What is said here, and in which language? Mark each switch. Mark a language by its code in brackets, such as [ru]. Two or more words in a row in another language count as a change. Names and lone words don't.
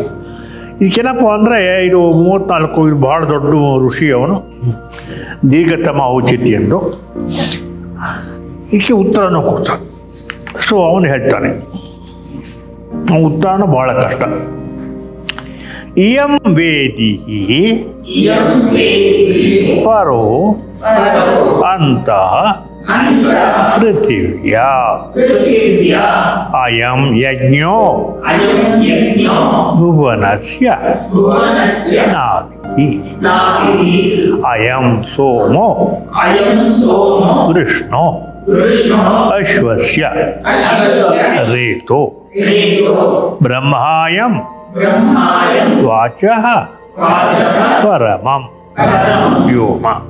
[kn] ಇದಕ್ಕೇನಪ್ಪ ಅಂದರೆ ಇದು 34, ಇದು ಭಾಳ ದೊಡ್ಡ ಋಷಿ ಅವನು, ದೀರ್ಘತಮ ಔಚಿತ್ಯ ಎಂದು. ಇದಕ್ಕೆ ಉತ್ತರನೂ ಕೊಡ್ತಾನೆ. ಸೊ ಅವನು ಹೇಳ್ತಾನೆ, ಉತ್ತರನೂ ಭಾಳ ಕಷ್ಟ. [sa] ಇಯಂ ವೇದಿ ಪರೋ ಅಂತಃ ಪೃಥಿವ್ಯಾ ಅಯಂ ಯಜ್ಞೋ ಭುವನಸ್ಯ ನಾಭಿಃ ಅಯಂ ಸೋಮೋ ವೃಷ್ಣೋ ಅಶ್ವಸ್ಯ ರೇತೋ ಬ್ರಹ್ಮಾಯಂ ವಾಚಃ ಪರಮಂ ವ್ಯೋಮ.